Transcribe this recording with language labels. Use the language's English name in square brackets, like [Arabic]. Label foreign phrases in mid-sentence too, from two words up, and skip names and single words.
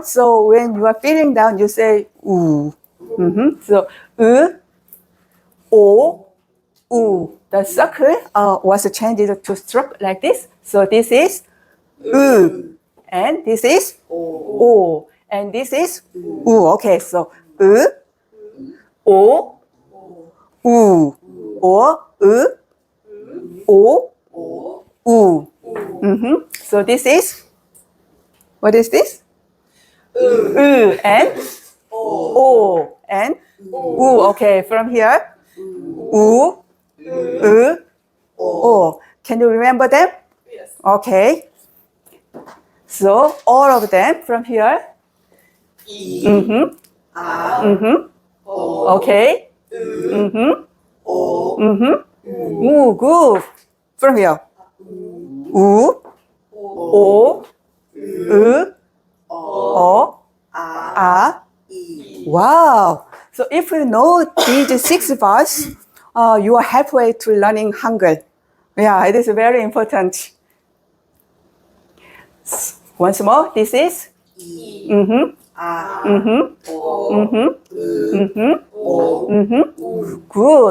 [English] So when you are feeling down, you say u. So o, u. The circle was changed to stroke like this. So this is and this is o, and this is u. Okay, so o, u, or o, u. So this is, what is this? And o and u. Okay, from here, u, o. Can you remember them? Yes. Okay. So all of them from here. Okay. Good. From here. U, o, o, a. Wow. So if you know these 6 vowels, you are halfway to learning Hangul. Yeah, it is very important. Once more, this is good.